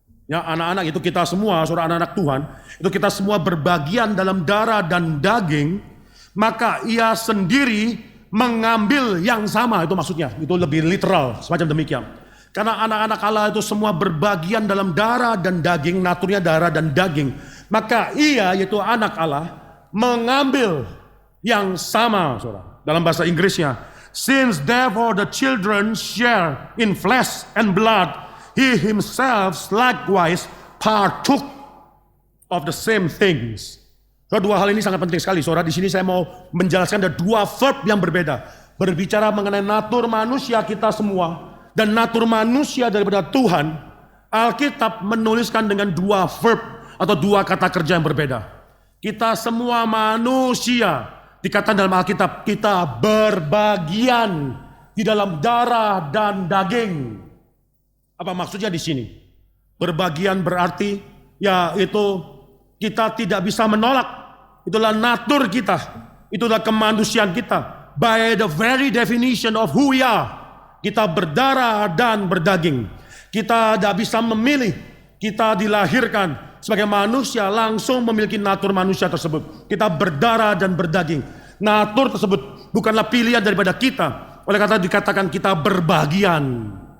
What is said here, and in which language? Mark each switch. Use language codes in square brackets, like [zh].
[id] Ya, anak-anak itu kita semua, saudara, anak-anak Tuhan, itu kita semua berbagian dalam darah dan daging, maka ia sendiri mengambil yang sama, itu maksudnya, itu lebih literal, semacam demikian. Karena anak-anak Allah itu semua berbagian dalam darah dan daging, naturnya darah dan daging, maka ia, yaitu anak Allah, mengambil yang sama, saudara. Dalam bahasa Inggrisnya, [en] since therefore the children share in flesh and blood, he himself likewise partook of the same things. [id] So, dua hal ini sangat penting sekali, saudara. Di sini saya mau menjelaskan ada dua verb yang berbeda. Berbicara mengenai natur manusia kita semua dan natur manusia daripada Tuhan. Alkitab menuliskan dengan dua verb atau dua kata kerja yang berbeda. Kita semua manusia, dikatakan dalam Alkitab, kita berbagian di dalam darah dan daging. Apa maksudnya di sini? Berbagian berarti yaitu kita tidak bisa menolak. Itulah natur kita. Itulah kemanusiaan kita. [en] By the very definition of who we are. [id] Kita berdarah dan berdaging. Kita tidak bisa memilih. Kita dilahirkan sebagai manusia langsung memiliki natur manusia tersebut. Kita berdarah dan berdaging. Natur tersebut bukanlah pilihan daripada kita. Oleh kata dikatakan kita berbagian.